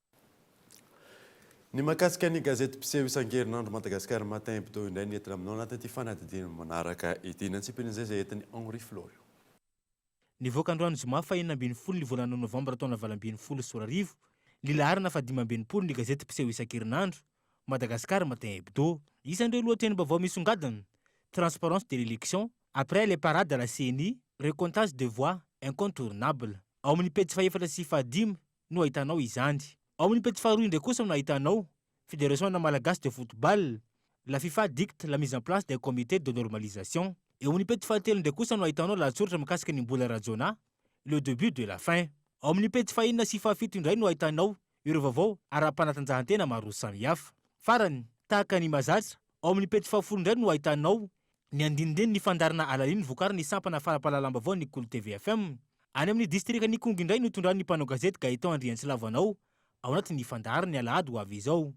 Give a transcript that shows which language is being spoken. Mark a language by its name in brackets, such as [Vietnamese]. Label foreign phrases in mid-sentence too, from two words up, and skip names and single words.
[Malagasy] Ny mahakasika ny gazety mpiseho isan-kerinandro Madagasikara Matin Hebdo indray ny entina aminao anatin'ity fanadidina manaraka ity. Nantsipin'izay izay entiny Henri Florio. Nivoaka androany zoma 2 ny volana novambra taona 2024 ny laharana 5 ny gazety mpiseho isan-kerinandro Madagasikara Matin Hebdo. Isan'ireo lohateny-baovao misongadina: [French] transparence de l'élection après les parades de la CENI, recomptage de voix incontournable. [Malagasy] Ao amin'ny pejy 4 sy 5 no ahitanao izany. Ao amin'ny pejy 2 ndraiky kosa no ahitanao [French] Fédération malagasy de football, la FIFA dicte la mise en place d'un comité de normalisation. [Malagasy] Eo amin'ny pejy 3 ndraiky kosa no ahitanao lahatsoratra mikasika ny mbola rajona, [French] le début de la fin. [Malagasy] Ao amin'ny pejy 4 sy 7 indray no ahitanao ireo vaovao ara-panatanjahantena maro samihafa. Farany tahaka ny mazatra, ao amin'ny pejy 10 indray no ahitanao ny andinindeny ny fandarana alaliny vokariny ny sampana falapalalamba-baovao ny Kolo TV FM. Any amin'ny distrika Nikongo indray no tondran'ny mpanao gazety Gaëtan Andriantsilavanao ao anatin'ny fandarany alahady ho avy izao.